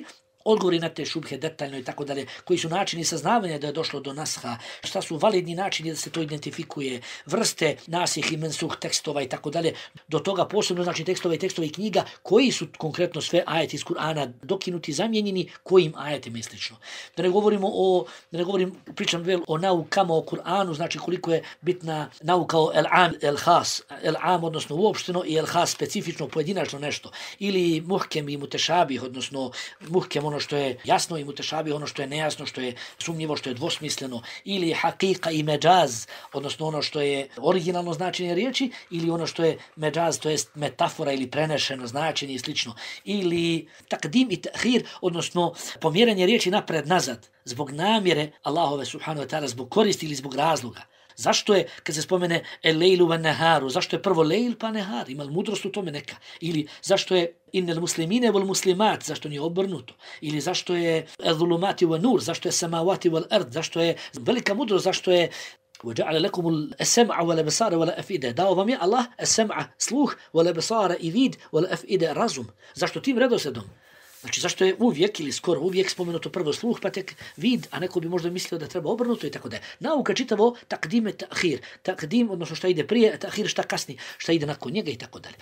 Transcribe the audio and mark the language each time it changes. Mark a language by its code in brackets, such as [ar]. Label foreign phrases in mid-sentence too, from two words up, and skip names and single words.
[bs] Odgovori na te šubhe detaljno i tako dalje, koji su načini saznavanja da je došlo do nasha, šta su validni načini da se to identifikuje, vrste nasih i mensuh tekstova i tako dalje, do toga posebno znači tekstova i knjiga, koji su konkretno sve ajeti iz Kur'ana dokinuti, zamijenjeni, kojim ajetima i slično. Pričam o naukama o Kur'anu, znači koliko je bitna nauka o [ar] العام، الخاص، العام [bs] odnosno uopšteno i el-has specifično, pojedinačno nešto, ili muhkem i mutešabih, odnosno muhkem ono što je jasno i mutešabih, ono što je nejasno, što je sumnjivo, što je dvosmisleno, ili hakika i međaz, odnosno ono što je originalno značenje riječi, ili ono što je međaz, to jest metafora ili prenešeno značenje i slično, ili takdim i tahir, odnosno pomjeranje riječi napred-nazad, zbog namjere Allahove [ar] سبحانه وتعالى, [bs] zbog koristi ili zbog razloga. Zašto je, kad se spomene [ar] الليل والنهار, [bs] zašto je prvo lejl pa nehar, ima li mudrost u tome neka? Ili zašto je [ar] إن المسلمين والمسلمات, [bs] zašto nije obrnuto? Ili zašto je [ar] الظلمات والنور, [bs] zašto je [ar] السماوات والأرض, [bs] zašto je velika mudrost, zašto je [ar] وَجَعَلَ لَكُمُ السَّمْعَ وَالْأَبْصَارَ وَالْأَفْئِدَةَ. [bs] Dao vam je Allah as-sam'a, sluh, wal-absara i vid, wal-af'ida razum. Zašto tim redosledom? Znači, zašto je uvijek ili skoro uvijek spomenuto prvo sluh, pa tek vid, a neko bi možda mislio da treba obrnuto i tako da je. Nauka čitavo [ar] تقديم تأخير. [bs] Takdim, odnosno šta ide prije, ta'hir šta kasni, šta ide nakon njega i tako dalje.